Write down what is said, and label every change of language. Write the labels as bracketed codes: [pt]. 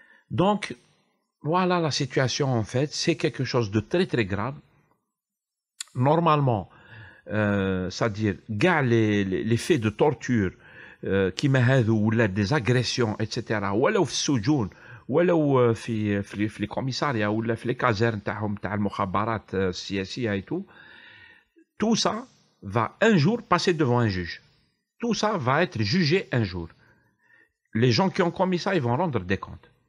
[fr] Donc voilà la situation en fait, c'est quelque chose de très très grave. Normalement c'est-à-dire كاع les faits de torture [ar] كيما هذو ولا [fr] des agressions etc. [ar] ولو في السجون ولو في لي كوميساريا ولا في لي كازيرن تاعهم تاع المخابرات السياسيه [fr] et tout ça va un jour passer devant un juge. Tout ça va être jugé un jour. Les gens qui ont commis ça, ils vont rendre des comptes.